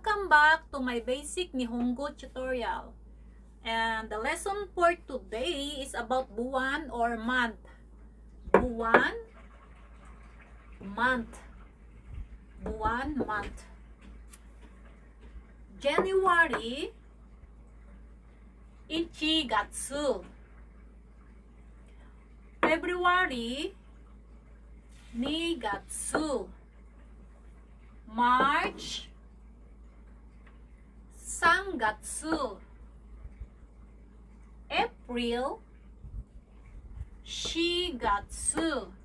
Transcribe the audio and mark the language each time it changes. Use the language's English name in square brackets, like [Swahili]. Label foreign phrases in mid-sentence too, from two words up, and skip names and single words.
[English] back to my basic Nihongo tutorial. And the lesson for today is about buwan or month. Buwan, month. Buwan, month. January, 1 月. February, 2月. March, 3月. April, 4月.